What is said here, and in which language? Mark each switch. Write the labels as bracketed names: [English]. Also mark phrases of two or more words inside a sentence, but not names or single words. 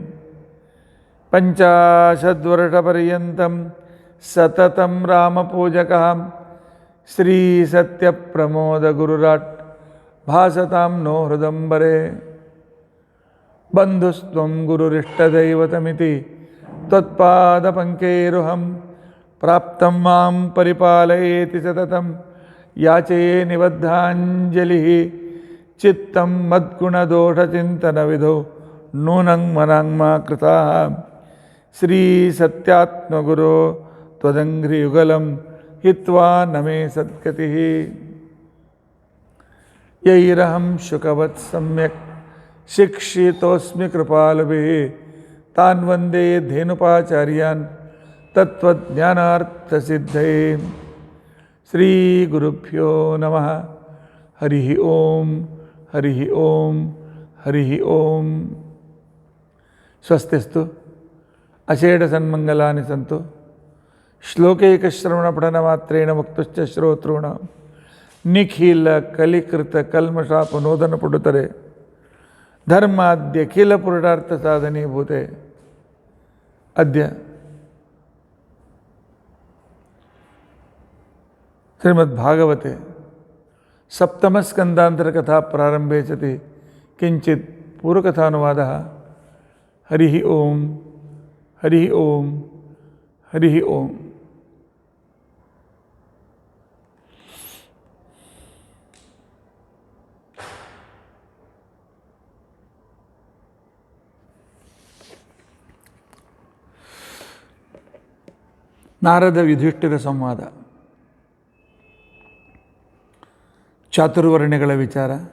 [Sanskrit] ಪಂಚಾಶದ್ವರ್ಷಪರ್ಯಂತಂ ಸತತಂ ರಾಮಪೂಜಕಃ ಶ್ರೀಸತ್ಯಪ್ರಮೋದಗುರುರಾಟ್ ಭಾಸತಾಂ ನೋ ಹೃದಂಬರೆ ಬಂಧುಸ್ತ್ವಂ ಗುರುರಿಷ್ಟದೈವತಮಿತಿ ತ್ವತ್ಪಾದಪಂಕೇರುಹಂ ಪ್ರಾಪ್ತಂ ಮಾಂ ಪರಿಪಾಲಯೇತಿ ಸತತಂ ಯಾಚೇ ನಿಬದ್ಧಾಂಜಲಿಃ ಚಿತ್ತಂ ಮದ್ಗುಣದೋಷಚಿಂತನವಿಧೌ ನೂನಂ ಮನಾಂಗ್ಮಾ ಕೃತಾಃ ಶ್ರೀಸತ್ಯಾತ್ಮಗುರೋ ತ್ವದಂಘ್ರಿಯುಗಲಂ ಹಿತ್ವಾ ನಮೇ ಸದ್ಗತಿಃ ಯೈರಹಂ ಶುಕವತ್ ಸಮ್ಯಕ್ ಶಿಕ್ಷಿತೋಸ್ಮಿ ಕೃಪಾಲುಭಿಃ ತಾನ್ ವಂದೇ ಧೇನುಪಾಚಾರ್ಯಾನ್ ತತ್ವಜ್ಞಾನಾರ್ಥಸಿದ್ಧಯೇ ಶ್ರೀ ಗುರುಭ್ಯೋ ನಮಃ ಹರಿ ಓಂ ಹರಿ ಓಂ ಹರಿ ಓಂ ಸ್ವಸ್ತಿಸ್ತು ಅಷೇಢ ಸನ್ಮಂಗಲಾನಿ ಸಂತು ಶ್ಲೋಕೈಕಶ್ರವಣಪಠನಮಾತ್ರೇಣ ಮುಕ್ತಶ್ಚ ಶ್ರೋತॄಣಾಂ ನಿಖಿಲ ಕಲಿಕೃತ ಕಲ್ಮಷಾಪನೋದನ ಪುಡುತರೆ ಧರ್ಮಾದ್ಯಖಿಲ ಪುರುಷಾರ್ಥ ಸಾಧನೀಭೂತೆ ಅದ್ಯ ಶ್ರೀಮದ್ಭಾಗವತೆ ಸಪ್ತಮಸ್ಕಂದಾಂತರಕಥಾ ಪ್ರಾರಂಭೆ ಸತಿ ಕಿಂಚಿತ್ ಪೂರ್ವಕಥಾನುವಾದಃ ಹರಿ ಓಂ ಹರಿ ಓಂ ಹರಿ ಓಂ [Kannada] ನಾರದ ಯುಧಿಷ್ಠಿರ ಸಂವಾದ ಚಾತುರ್ವರ್ಣ್ಯಗಳ ವಿಚಾರ,